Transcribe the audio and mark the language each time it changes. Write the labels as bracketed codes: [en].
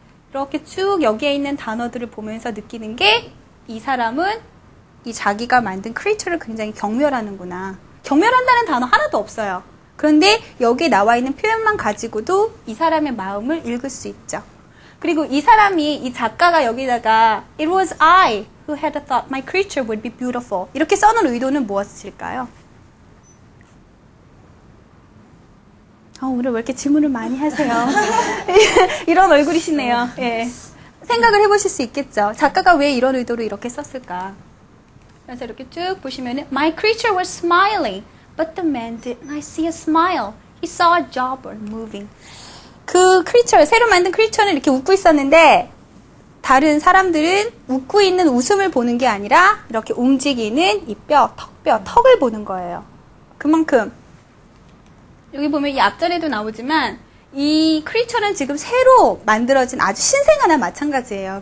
[ko] 이렇게 쭉 여기에 있는 단어들을 보면서 느끼는 게 이 사람은 이 자기가 만든 크리처를 굉장히 경멸하는구나. 경멸한다는 단어 하나도 없어요. 그런데 여기에 나와 있는 표현만 가지고도 이 사람의 마음을 읽을 수 있죠. 그리고 이 사람이, 이 작가가 여기다가 [en] It was I who had thought my creature would be beautiful. [ko] 이렇게 써놓은 의도는 무엇일까요? 오늘 왜 이렇게 질문을 많이 하세요? 이런 얼굴이시네요. 예. 생각을 해보실 수 있겠죠. 작가가 왜 이런 의도로 이렇게 썼을까? 그래서 이렇게 쭉 보시면은 [en] My creature was smiling, but the man did not see a smile. He saw a jawbone moving. [ko] 그 크리처, 새로 만든 크리처는 이렇게 웃고 있었는데 다른 사람들은 웃고 있는 웃음을 보는 게 아니라 이렇게 움직이는 이 뼈, 턱을 보는 거예요. 그만큼 여기 보면 이 앞전에도 나오지만 이 크리처는 지금 새로 만들어진 아주 신생아나 마찬가지예요.